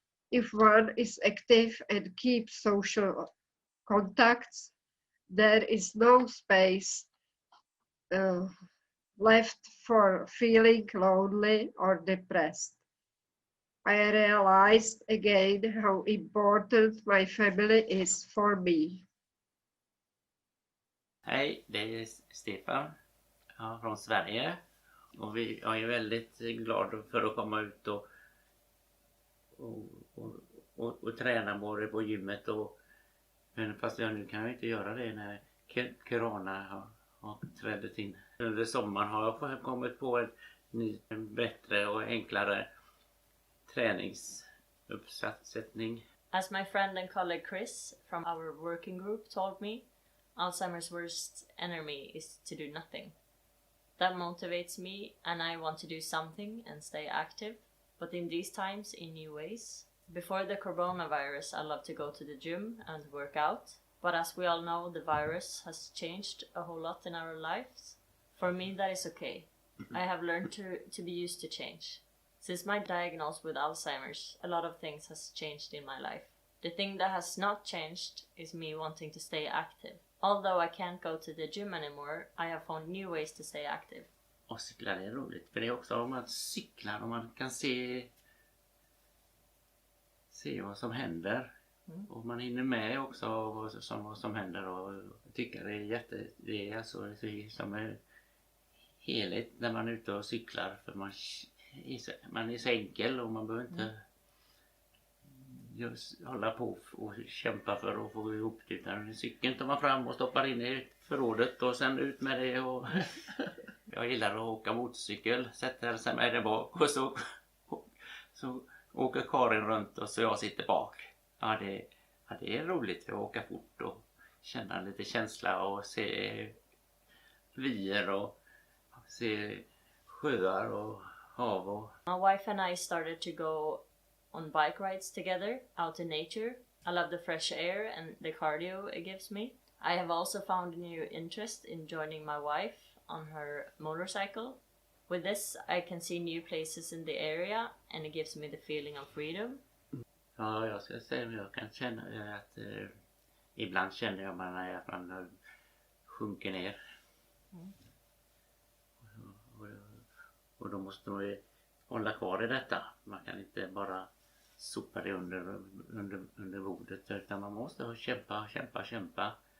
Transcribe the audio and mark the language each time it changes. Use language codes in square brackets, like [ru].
[en] If one is active and keeps social contacts, there is no space left for feeling lonely or depressed. I realized again how important my family is for me. [sv] Hej, det är Stefan från Sverige. Och jag är väldigt glad för att komma ut och träna både på gymmet men fast nu kan jag inte göra det när corona har trätt in. Under sommaren har jag kommit på en bättre och enklare träningsuppsättning. [en] As my friend and colleague Chris from our working group told me, Alzheimer's worst enemy is to do nothing. That motivates me and I want to do something and stay active, but in these times in new ways. Before the coronavirus, I loved to go to the gym and work out, but as we all know, the virus has changed a whole lot in our lives. For me, that is okay. I have learned to be used to change. Since my diagnosis with Alzheimer's, a lot of things has changed in my life. The thing that has not changed is me wanting to stay active. Although I can't go to the gym anymore, I have found new ways to stay active. [sv] Och cykla är roligt, för det är också om man cyklar och man kan se vad som händer. Och man hinner med också vad som händer och jag tycker det är alltså som en helhet när man är ute och cyklar för man är så enkel och man behöver inte just hålla på och kämpa för att få ihop det utan cykeln tar man fram och stoppar in i förrådet och sen ut med det och jag gillar att åka motorcykel, sätter sig med det bak och så åker Karin runt och så jag sitter bak. Ja, det är roligt att åka fort och känna lite känsla och se vyer och se sjöar och hav. Och... [en] My wife and I started to go on bike rides together out in nature. I love the fresh air and the cardio it gives me. I have also found a new interest in joining my wife on her motorcycle. With this I can see new places in the area and it gives me the feeling of freedom. [sv] Ja, jag ska säga att jag kan känna att ibland känner jag att man sjunker ner. Och då måste man ju hålla kvar i detta. Man kan inte bara sopa det under bordet utan man måste kämpa.